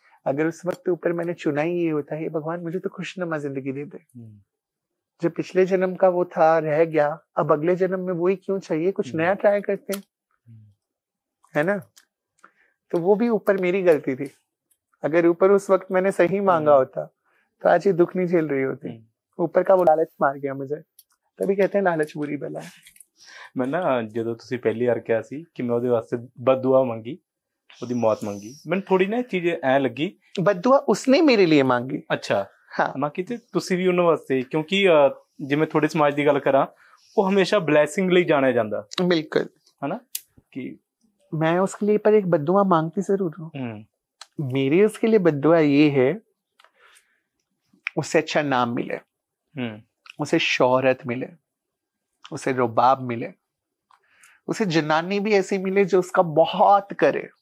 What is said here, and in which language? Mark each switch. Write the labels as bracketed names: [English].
[Hindi] अगर उस वक्त ऊपर मैंने चुना ही ये होता है, भगवान मुझे तो खुशनुमा जिंदगी दे दे, जो पिछले जन्म का वो था रह गया, अब अगले जन्म में वही क्यों चाहिए, कुछ नया ट्राई करते हैं, है ना। तो वो भी ऊपर मेरी गलती थी। अगर ऊपर उस वक्त मैंने सही मांगा होता तो आज ये दुख नहीं झेल रही होती। ऊपर का वो लालच मार गया मुझे, तभी कहते हैं लालच बुरी बला है। मैं ना [Punjabi] ਜਦੋਂ ਤੁਸੀਂ ਪਹਿਲੀ ਵਾਰ ਕਿਹਾ ਸੀ ਕਿ ਮੈਂ ਉਹਦੇ ਵਾਸਤੇ ਬਦਦੁਆ ਮੰਗੀ, ਉਹਦੀ ਮੌਤ ਮੰਗੀ, ਮੈਨੂੰ ਥੋੜੀ ਨਾ ਚੀਜ਼ ਐ ਲੱਗੀ [Hindi] बददुआ उसने मेरे लिए मांगी। [Punjabi] ਅੱਛਾ [Hindi] हाँ [Punjabi] ਮੈਂ ਕਿਤੇ ਤੁਸੀਂ ਵੀ ਉਹਨਾਂ ਵਾਸਤੇ, ਕਿਉਂਕਿ ਜਿਵੇਂ ਤੁਹਾਡੇ ਸਮਾਜ ਦੀ ਗੱਲ ਕਰਾਂ, ਉਹ ਹਮੇਸ਼ਾ ਬਲੈਸਿੰਗ ਲਈ ਜਾਣਿਆ ਜਾਂਦਾ, [Hindi] बिल्कुल। है ना, कि मैं उसके लिए पर एक बददुआ मांगती जरूर हूँ। मेरी उसके लिए बददुआ ये है, उसे अच्छा नाम मिले, उसे शोहरत मिले, उसे रुबाब मिले, उसे जनानी भी ऐसी मिले जो उसका बहुत करे।